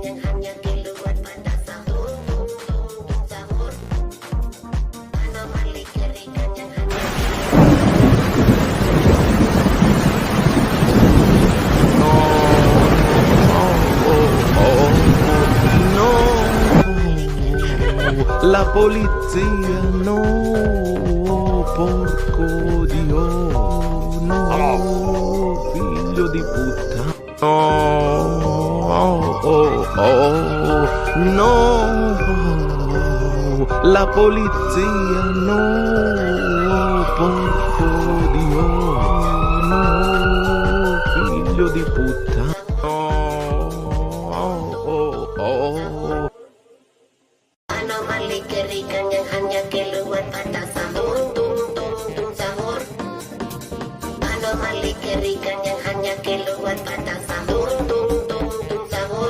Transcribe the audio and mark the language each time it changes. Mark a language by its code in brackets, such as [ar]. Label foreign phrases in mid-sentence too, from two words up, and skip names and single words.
[id] hanya keluar pada sahur. Sahur. Anomali kerikan yang hanya [it] La polizia, no, porco Dio, no, figlio di puttana, no, la polizia, no, porco Dio, no, figlio di puttana, [id] anomali kerikan yang hanya keluar pada sahur. Sahur. Anomali kerikan yang hanya keluar pada sahur. Sahur.